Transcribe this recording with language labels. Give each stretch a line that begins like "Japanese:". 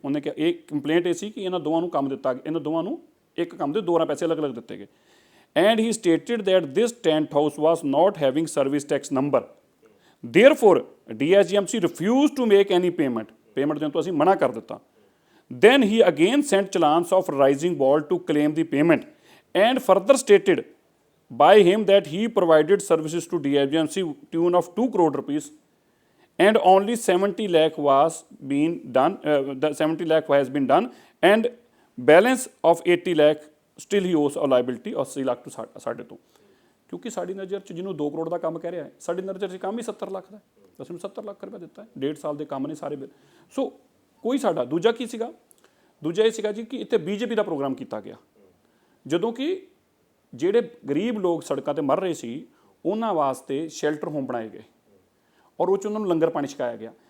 Punjabi: ਉਹਨੇ ਕਿਹਾ ਇਹ ਕੰਪਲੇਂਟ ਇਹ ਸੀ ਕਿ ਇਹਨਾਂ ਦੋਵਾਂ ਨੂੰ ਕੰਮ ਦਿੱਤਾ, ਇਹਨਾਂ ਦੋਵਾਂ ਨੂੰ ਇੱਕ ਕੰਮ ਦੇ ਦੋ ਵਾਰ ਪੈਸੇ ਅਲੱਗ-ਅਲੱਗ ਦਿੱਤੇ ਗਏ।
English: and he stated that this tent house was not having service tax number, therefore DSGMC refused to make any payment
Punjabi: ਦੇਣ ਤੋਂ ਅਸੀਂ ਮਨਾ ਕਰ ਦਿੱਤਾ।
English: then he again sent challans of Rising Ball to claim the payment and further stated by him that he provided services to DSGMC tune of 2 crore rupees and only 70 lakh was been done, the 70 lakh has been done and balance of 80 lakh still he owes a liability of 80 lakh to
Punjabi: ਸਾਡੇ ਤੋਂ। ਕਿਉਂਕਿ ਸਾਡੀ ਨਜ਼ਰ 'ਚ ਜਿਹਨੂੰ 2 ਕਰੋੜ ਦਾ ਕੰਮ ਕਹਿ ਰਿਹਾ ਹੈ, ਸਾਡੀ ਨਜ਼ਰ 'ਚ ਕੰਮ ਹੀ 70 ਲੱਖ ਦਾ, ਅਸੀਂ ਨੂੰ 70 ਲੱਖ ਰੁਪਏ ਦਿੱਤਾ ਹੈ, 1.5 ਸਾਲ ਦੇ ਕੰਮ ਨੇ ਸਾਰੇ। ਸੋ ਕੋਈ ਸਾਡਾ ਦੂਜਾ ਕੀ ਸੀਗਾ, ਦੂਜਾ ਇਹ ਸੀਗਾ ਜੀ ਕਿ ਇੱਥੇ ਬੀਜੇਪੀ ਦਾ ਪ੍ਰੋਗਰਾਮ ਕੀਤਾ ਗਿਆ, ਜਦੋਂ ਕਿ ਜਿਹੜੇ ਗਰੀਬ ਲੋਕ ਸੜਕਾਂ 'ਤੇ ਮਰ ਰਹੇ ਸੀ ਉਹਨਾਂ ਵਾਸਤੇ ਸ਼ੈਲਟਰ ਹੋਮ ਬਣਾਏ ਗਏ ਔਰ ਉਹ 'ਚ ਉਹਨਾਂ ਨੂੰ ਲੰਗਰ ਪਾਣੀ ਛਕਾਇਆ ਗਿਆ।